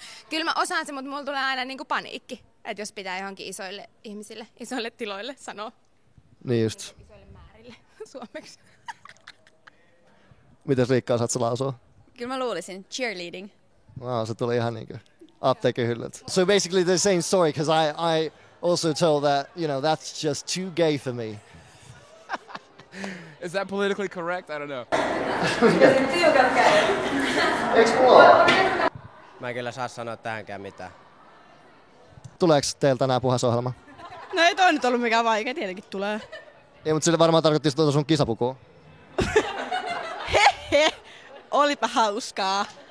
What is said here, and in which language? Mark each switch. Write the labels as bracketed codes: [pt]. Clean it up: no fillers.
[fi] Kyllä mä osaan se, mutta mulla tulee aina niinku paniikki. Että jos pitää johonkin isoille ihmisille, isoille tiloille sanoa. Niin just. Isoille määrille suomeksi. Mites Riikka, osaat sä lausua? Kyllä mä luulisin. Cheerleading. Wow, se tuli ihan niinkö apteekkihyllyltä. [en] So basically the same story, because I also told that, that's just too gay for me. Is that politically correct? I don't know. [fi] Mä en kyllä saa sanoa tähänkään mitään. Tuleeko teiltä tänään puheisohjelma? No ei toi nyt ollut mikään vaikea, tietenkin tulee. Ei, mutta sille varmaan tarkoitti sun kisapukua. Hehe, olipa hauskaa.